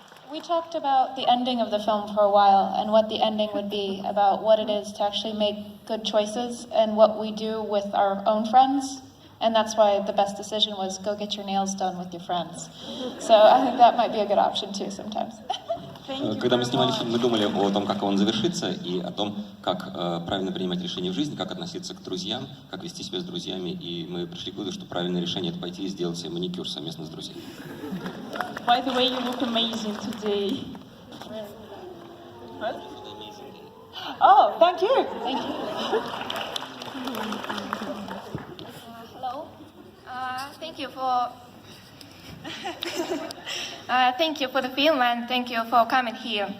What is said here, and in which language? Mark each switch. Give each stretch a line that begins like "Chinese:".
English: We talked about the ending of the film for a while and what the ending would be, about what it is to actually make good choices and what we do with our own friends. And that's why the best decision was go get your nails done with your friends. So I think that might be a good option too sometimes.
Russian: Когда мы снимали фильм, мы думали о том, как он завершится, и о том, как правильно принимать решения в жизни, как относиться к друзьям, как вести себя с друзьями. И мы пришли к выводу, что правильное решение — это пойти и сделать себе маникюр совместно с друзьями.
English: By the way, you look amazing today. Oh, thank you. Thank you. Hello. Thank you for thank you for the film and thank you for coming here.